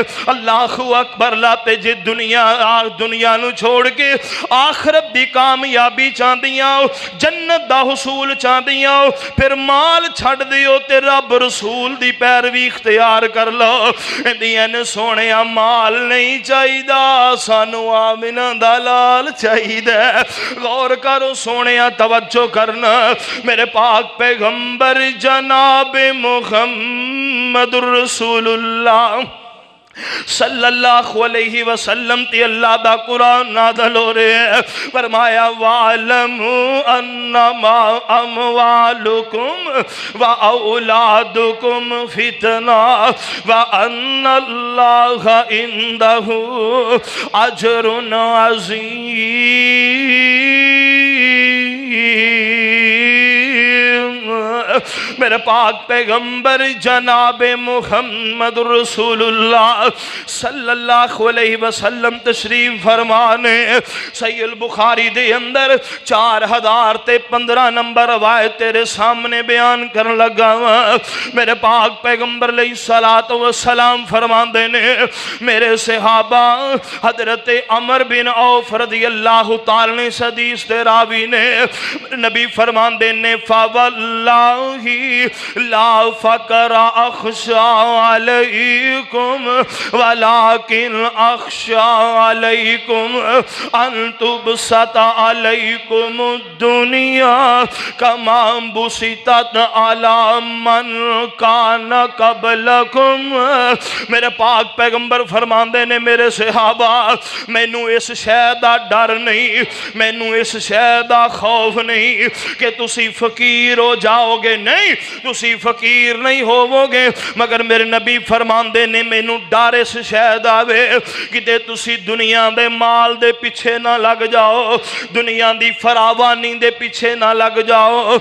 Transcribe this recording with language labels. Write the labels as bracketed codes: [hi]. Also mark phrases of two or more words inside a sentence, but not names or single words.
[ar] الله أكبر [pa] لاتے جے دنیا نوں چھوڑ کے آخرت دی کامیابی چاہدیاں ہو، جنت دا حصول چاہدیاں ہو، فیر مال چھڈ دیو تے رب رسول دی پیروی اختیار کر لو. ایندیاں نے سوہنیا مال نہیں چاہیدا، سانوں آمنہ دا لال چاہیدا. غور کرو سوہنیا، توجہ کرنا. میرے پاک پیغمبر جناب [ar] محمد رسول الله صلى الله عليه وسلم [pa] تے اللہ دا قرآن نازل ہو رہے ہیں. [ar] فرمایا واعلموا أنما أموالكم وأولادكم فتنة وأن الله عنده أجر عظيم. [pa] میرے پاک پیغمبر جناب [ar] محمد رسول الله صلى الله عليه وسلم [pa] تشریف فرمانے صحیح بخاری دے اندر 4015 نمبر روایت تیرے سامنے بیان کرن لگا. میرے پاک پیغمبر لئی صلوٰۃ و سلام فرماندے نے میرے صحابہ حضرت عمرو بن عوف [ar] رضي الله تعالى [pa] نے حدیث دے راوی نے نبی فرماندے نے [ar] فوالله لا الفقر أخشى عليكم ولكن أخشى عليكم أن تبسط عليكم الدنيا كما بسطت على من كان قبلكم. [pa] میرے پاک پیغمبر فرماندے نے میرے صحابہ مینوں اس شے دا ڈر نہیں، مینوں اس شے دا خوف نہیں کہ تسی فقیر ہو جاؤ گے، نہیں تسی فقیر نہیں ہووو گے، مگر میرے نبی فرماندے نے مینوں ڈر اس شے دا وے کتے تسی دنیا دے مال دے پیچھے نہ لگ جاؤ، دنیا دی فراوانی دے پیچھے نہ لگ جاؤ.